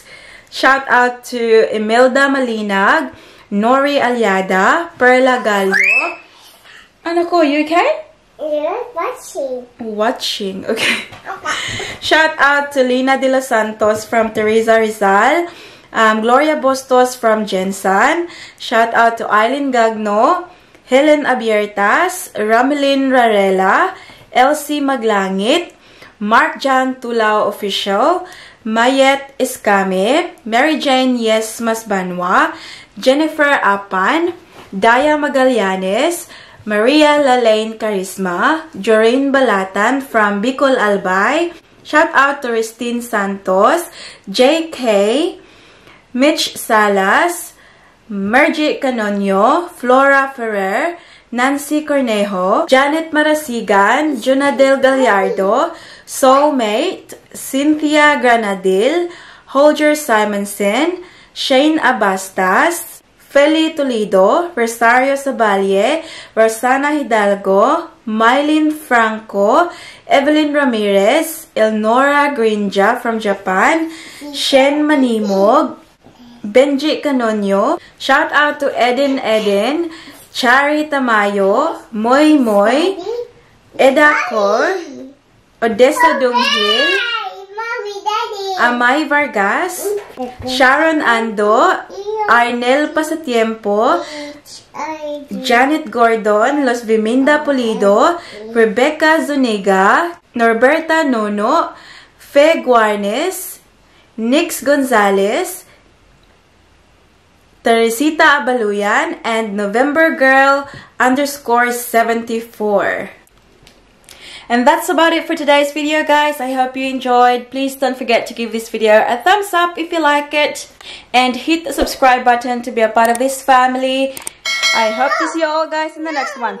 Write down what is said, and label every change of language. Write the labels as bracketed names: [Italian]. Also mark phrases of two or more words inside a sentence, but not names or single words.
[English] Shout-out to Imelda Malinag, Nori Aliada, Perla Gallo. [Filipino] Ano ko, [English] you okay? Yeah, watching. Watching, okay. Shout out to Lina De Los Santos from Teresa Rizal. Gloria Bustos from Jensan. Shout out to Eileen Gagno, Helen Abiertas, Ramelin Rarela, Elsie Maglangit, Mark Jan Tulao Official, Mayet Escame, Mary Jane Yes Masbanwa, Jennifer Apan, Daya Magallanes, Maria Lalaine Carisma, Joreen Balatan from Bicol Albay. Shout out to Ristine Santos, JK, Mitch Salas, Mergy Canonio, Flora Ferrer, Nancy Cornejo, Janet Marasigan, Junadel Gallardo, Soulmate, Cynthia Granadil, Holger Simonson, Shane Abastas, Feli Toledo, Rosario Saballe, Rosana Hidalgo, Mylene Franco, Evelyn Ramirez, Elnora Grinja from Japan, Shen Manimog, Benji Canonio. Shout out to Eden, Chari Tamayo, Moy Moy, Edacor, Odessa Dunghil, Amay Vargas, Sharon Ando, Arnel Pasatiempo, Janet Gordon, Los Viminda Pulido, Rebecca Zuniga, Norberta Nono, Fe Guarnes, Nix Gonzalez, Teresita Abaluyan, and November Girl _74. And that's about it for today's video, guys. I hope you enjoyed. Please don't forget to give this video a thumbs up if you like it. And hit the subscribe button to be a part of this family. I hope to see you all, guys, in the next one.